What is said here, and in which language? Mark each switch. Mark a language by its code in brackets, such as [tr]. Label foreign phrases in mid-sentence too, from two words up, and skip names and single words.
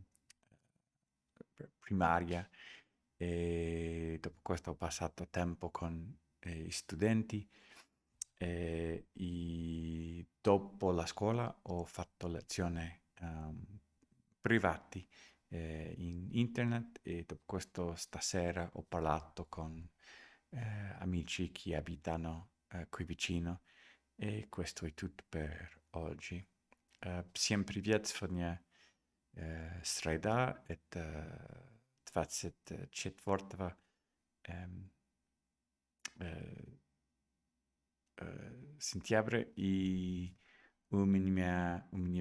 [it] primaria e dopo questo ho passato tempo con gli studenti e dopo la scuola ho fatto lezioni privati in internet e dopo questo stasera ho parlato con amici che abitano qui vicino e questo è tutto per oggi. [ru] Всем привет! Сегодня среда, это 24 сентября, и у меня